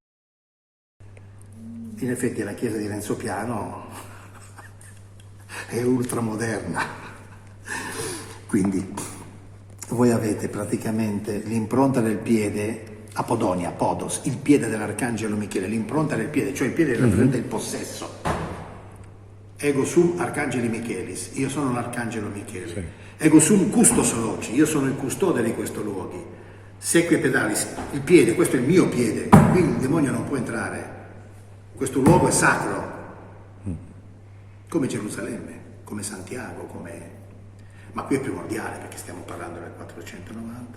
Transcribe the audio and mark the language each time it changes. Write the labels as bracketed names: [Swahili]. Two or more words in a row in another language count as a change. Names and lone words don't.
[Italian] In effetti la chiesa di Renzo Piano è ultramoderna, quindi voi avete praticamente l'impronta del piede, Apodonia, Podos, il piede dell'arcangelo Michele, l'impronta del piede, cioè il piede rappresenta il possesso. [Latin] Ego sum arcangeli Michelis, [Italian] io sono l'arcangelo Michele. Sì. [Latin] Ego sum custos loci, [Italian] io sono il custode di questo luoghi. [Latin] Seque pedalis, [Italian] il piede, questo è il mio piede, qui il demonio non può entrare. Questo luogo è sacro, come Gerusalemme, come Santiago, ma qui è primordiale perché stiamo parlando del 490.